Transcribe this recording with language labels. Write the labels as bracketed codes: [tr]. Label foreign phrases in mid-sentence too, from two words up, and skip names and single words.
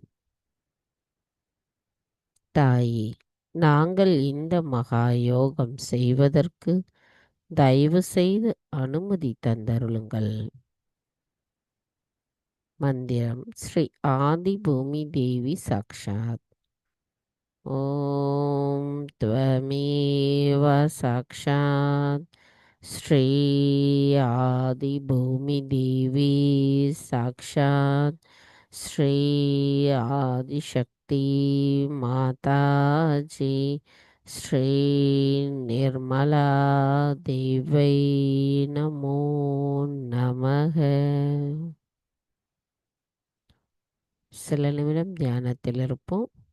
[ta] தாயே, நாங்கள் இந்த மகா யோகம் செய்வதற்கு தயவு செய்து அனுமதி தந்தருளுங்கள். மந்திரம் ஸ்ரீ ஆதி பூமி தேவி சாக்ஷாத். [sa] ஓம் त्वमेव साक्षात् श्री आदि भूमि देवी साक्षात् श्री आदिशक्ति माताजी श्री निर्मला देवी नमो नमः. [ta] சில நிமிடம் தியானத்தில் இருப்போம்.